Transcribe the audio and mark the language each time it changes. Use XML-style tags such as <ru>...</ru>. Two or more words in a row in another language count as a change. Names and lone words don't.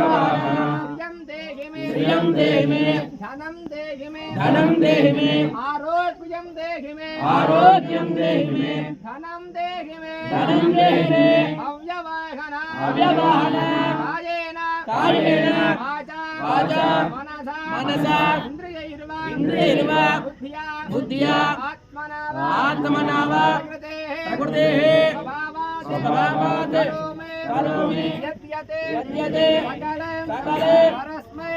<sa>श्रियं देहि मे धनं देहि मे आरोग्यं देहि मे धनं देहि मे अव्यवाहनं कायेन वाचा వాచా మనసా మనసా ఇంద్రియైర్వా ఇంద్రియైర్వా బుద్ధ్యా బుద్ధ్యా ఆత్మనావా ఆత్మనావా ప్రకృతేః స్వభావాత్ కరోమి యద్యతే యద్యతే సకలం సకలే పరస్మై</sa>